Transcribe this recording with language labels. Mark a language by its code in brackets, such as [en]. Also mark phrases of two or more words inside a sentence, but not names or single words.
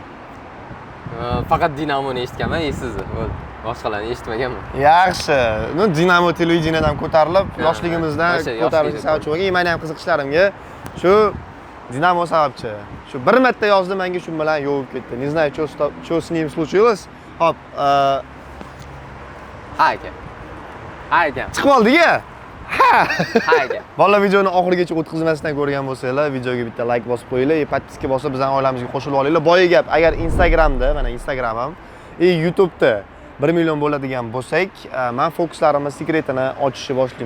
[uz] Faqat Dinamoni eshitganman, esizni. Boshqalarni eshitmaganman. Yaxshi. No, Dinamo televideniyadan ko'tarilib, yoshligimizdan ko'tarilgan sababchi bo'lgan. Meni ham qiziqishlarimga shu Dinamo sababchi. Shu bir marta yozdi, menga shu bilan yo'q ketdi. [ru] Не знаю, что с ним случилось. [uz] Hop, Ha aka. Ha aka. chiqib oldik-a? Ha. Ha aka. Bolalar videoni oxirigacha o'tkazmasdan ko'rgan bo'lsanglar, videoga bitta like bosib qo'yinglar, podpiska bosib bizning oilamizga qo'shilib olinglar. Boya gap, agar Instagramda, mana Instagramim, YouTube'da 1 million bo'ladigan bo'lsak, men fokuslarimni sekretini ochishni boshlayman.